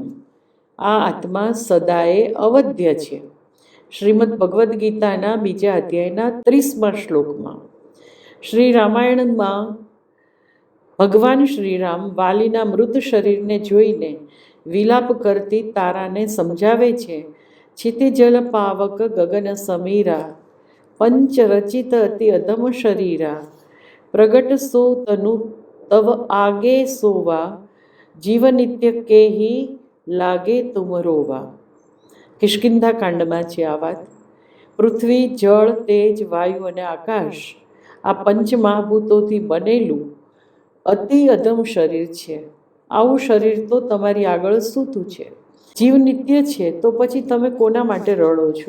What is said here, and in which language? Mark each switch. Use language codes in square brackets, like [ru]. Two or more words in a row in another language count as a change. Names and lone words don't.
[gu] આ આત્મા સદાએ અવધ્ય છે. શ્રીમદ ભગવદ્ ગીતાના 2 અધ્યાયના 30મા શ્લોકમાં શ્રી રામાયણમાં ભગવાન શ્રીરામ વાલીના મૃત શરીરને જોઈને વિલાપ કરતી તારાને સમજાવે છે. [awa] क्षितिजल पावक गगन समीरा पंच रचित अति अधम शरीरा प्रगट सो तनु तव आगे सोवा जीव नित्य के ही लागे तुम रोवा. [gu] કિષ્કિંધા કાંડમાં છે આ વાત. પૃથ્વી, જળ, તેજ, વાયુ અને આકાશ આ પંચમહાભૂતોથી બનેલું અતિ અધમ શરીર છે. આવું શરીર તો તમારી આગળ સૂતું છે. જીવ નિત્ય છે તો પછી તમે કોના માટે રડો છો?